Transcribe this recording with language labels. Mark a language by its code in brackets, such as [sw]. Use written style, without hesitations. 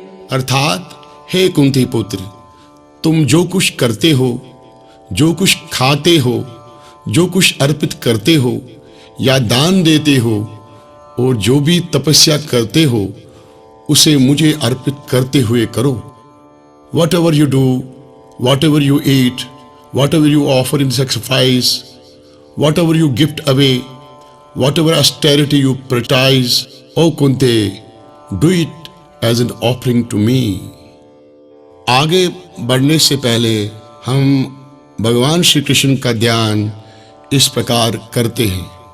[hi] अर्थात हे कुंती पुत्र, तुम जो कुछ करते हो, जो कुछ खाते हो, जो कुछ अर्पित करते हो या दान देते हो और जो भी तपस्या करते हो उसे मुझे अर्पित करते हुए करो। [en] Whatever you do, whatever you eat, whatever you offer in sacrifice, whatever you gift away, whatever austerity you prioritize, O Kunti, do it as an offering to me. [hi] आगे बढ़ने से पहले हम भगवान श्री कृष्ण का ध्यान इस प्रकार करते हैं।